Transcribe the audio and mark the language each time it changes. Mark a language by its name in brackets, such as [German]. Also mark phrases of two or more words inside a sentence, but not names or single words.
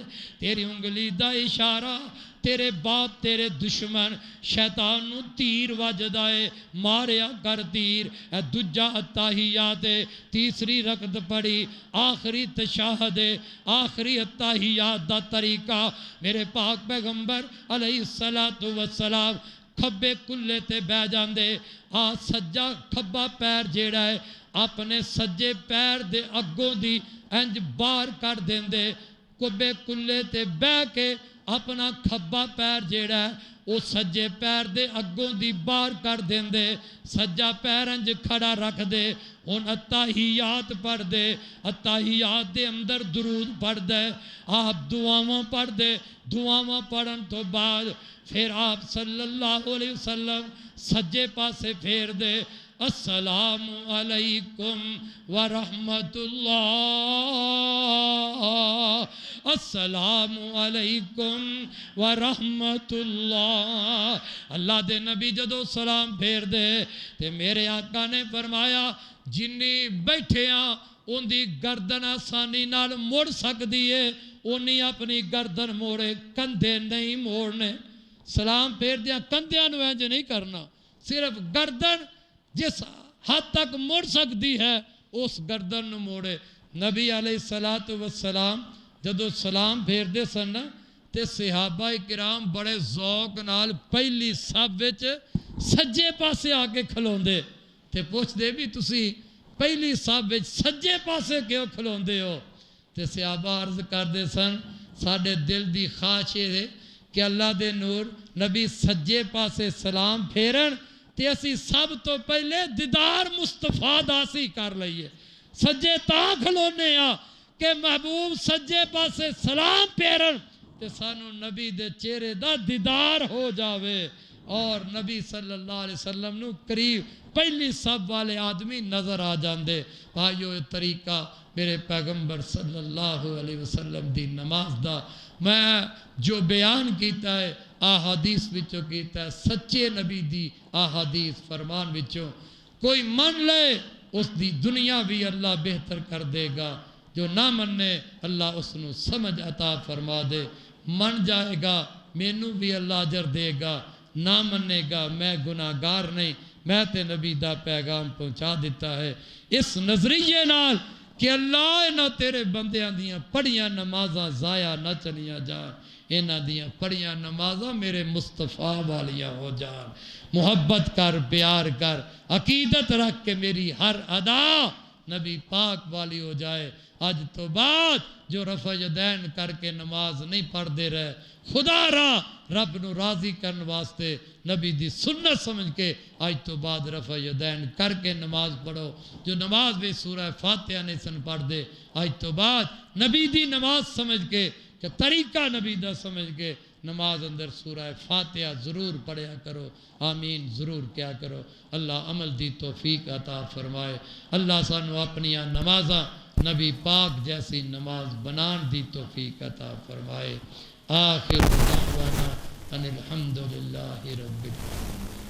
[Punjabi] تیری انگلی دا اشارہ تیرے باپ تیرے دشمن شیطان نو تیر وجدا ہے، ماریا کر تیر۔ اے دجا اتحیات ہے، تیسری رکعت پڑھی، آخری تشہد ہے، آخری اتحیات دا طریقہ میرے پاک پیغمبر علیہ السلام کھبے کلے تے بہ جاندے، سجا کھبا پیر جیڑا ہے اپنے سجے پیر دے اگوں دی انج بار کر دیندے، کھبے کلے تے بہ کے اپنا کھبا پیر جیڑا ہے وہ سجے پیر دے اگوں دی بار کر دیندے، سجا پیر انج کھڑا رکھ دے۔ ہن اتحیات پڑھ دے، اتحیات دے اندر درود پڑھ دے، آپ دعاواں پڑھ دے، دعاواں پڑھن تو بعد پھر آپ [Arabic] صلی اللہ علیہ وسلم [Punjabi] سجے پاسے پھیر دے، [Arabic] السلام علیکم ورحمۃ اللہ، السلام علیکم ورحمۃ اللہ۔ [Punjabi] اللہ دے نبی جدو سلام پھیر دے تے میرے آقا نے فرمایا جنی بیٹھے ہاں ان دی گردن آسانی نال مڑ سکتی ہے، انہی اپنی گردن موڑے، کندھے نہیں موڑنے۔ سلام پھیر دیا کندھیاں نو انج نہیں کرنا، صرف گردن جس حد تک مڑ سکتی ہے اس گردن نو موڑے۔ نبی [Arabic] علیہ السلام [Punjabi] جدو سلام پھیر دے سن تے صحابہ کرام بڑے ذوق نال پہلی صف وچ سجے پاسے آ کے کھلوندے تے پوچھ دے بھی تسی پہلی صف وچ سجے پاسے کیوں کھلوندے ہو؟ تے صحابہ عرض کر دے سن ساڈے دل دی خواہش ہے کہ اللہ دے نور نبی سجے پاسے سلام پھیرن تے اسی سب تو پہلے دیدار مصطفیٰ داسی کر لئیے۔ سجے تاں کھلونے آ کہ محبوب سجے پاسے سلام پھیرن تے سانو نبی دے چہرے دا دیدار ہو جاوے اور نبی [Arabic] صلی اللہ علیہ وسلم [Punjabi] نو قریب پہلی صف والے آدمی نظر آ جاندے۔ بھائیو یہ طریقہ میرے پیغمبر [Arabic] صلی اللہ علیہ وسلم [Punjabi] دی نماز دا میں جو بیان کیتا ہے احادیث وچوں کیتا ہے، سچے نبی دی احادیث فرمان وچوں کوئی من لے اس دی دنیا بھی اللہ بہتر کر دے گا، جو نہ مننے اللہ اس نو سمجھ عطا فرما دے۔ من جائے گا مینوں بھی اللہ اجر دے گا، نہ مننے گا میں گناہگار نہیں، میں تے نبی دا پیغام پہنچا دیتا ہے۔ اس نظریے نال کہ اللہ نہ تیرے بندیاں دیاں پڑھیاں نمازاں ضائع نہ چلیاں جان، انہاں دیاں پڑھیاں نمازاں میرے مصطفیٰ والیاں ہو جان۔ محبت کر، پیار کر، عقیدت رکھ کے میری ہر ادا نبی پاک والی ہو جائے۔ آج تو بعد جو رفع یدین کر کے نماز نہیں پڑھ دے رہے، خدا را رب نو راضی کرن واسطے نبی دی سنت سمجھ کے آج تو بعد رفع یدین کر کے نماز پڑھو۔ جو نماز بھی سورہ فاتحہ نہیں سن پڑھ دے، آج تو بعد نبی دی نماز سمجھ کے کہ طریقہ نبی دا سمجھ کے نماز اندر سورہ فاتحہ ضرور پڑھیا کرو، آمین ضرور کیا کرو۔ اللہ عمل دی توفیق عطا فرمائے۔ اللہ سانو اپنیاں نمازاں نبی پاک جیسی نماز بنان دی توفیق عطا فرمائے۔ [Arabic] آخر دعوانا ان الحمدللہ رب العالمین۔